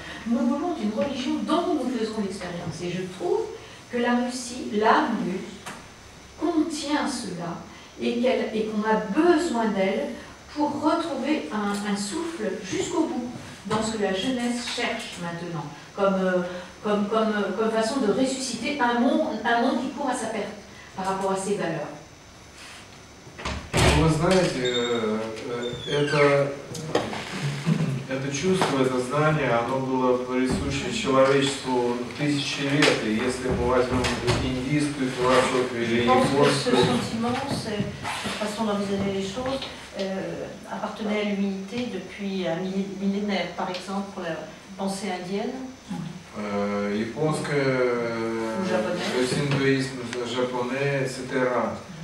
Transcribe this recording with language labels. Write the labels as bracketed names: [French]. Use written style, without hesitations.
[French] Nous voulons d'une religion dont nous faisons l'expérience. Et je trouve que la Russie, l'âme russe, contient cela et qu'on a besoin d'elle pour retrouver un souffle jusqu'au bout dans ce que la jeunesse cherche maintenant, comme façon de ressusciter un monde qui court à sa perte par rapport à ses valeurs. [Russian] Вы знаете, это чувство, это знание, оно было присуще человечеству тысячи лет. И если мы возьмем индийскую философию или японскую... [French] Ce sentiment, cette façon d'envisager les choses, appartenait à l'humanité depuis un millénaire. Par exemple, pour la pensée indienne. [Russian] Японская, индуизм, [French] japonais, etc.